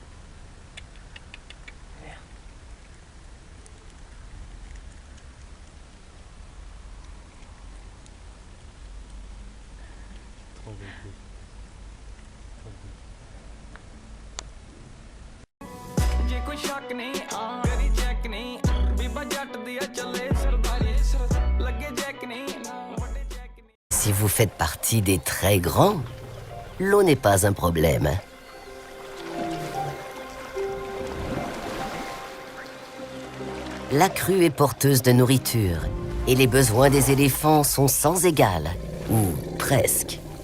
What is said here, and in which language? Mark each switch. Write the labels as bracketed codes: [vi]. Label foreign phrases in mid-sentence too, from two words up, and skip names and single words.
[fr] Merde. [pa] ਜੇ ਕੋਈ ਸ਼ੱਕ ਨਹੀਂ ਕਰੀ ਚੈੱਕ ਨਹੀਂ ਬੀਬਾ ਜੱਟ ਦੀ ਆ ਚੱਲੇ ਸਰਦਾਰੀ ਲੱਗੇ ਜੈਕ ਨਹੀਂ ਵੱਡੇ ਜੈਕ ਨਹੀਂ [fr] Si vous faites partie des très grands, l'eau n'est pas un problème. La crue est porteuse de nourriture et les besoins des éléphants sont sans égal, ou presque.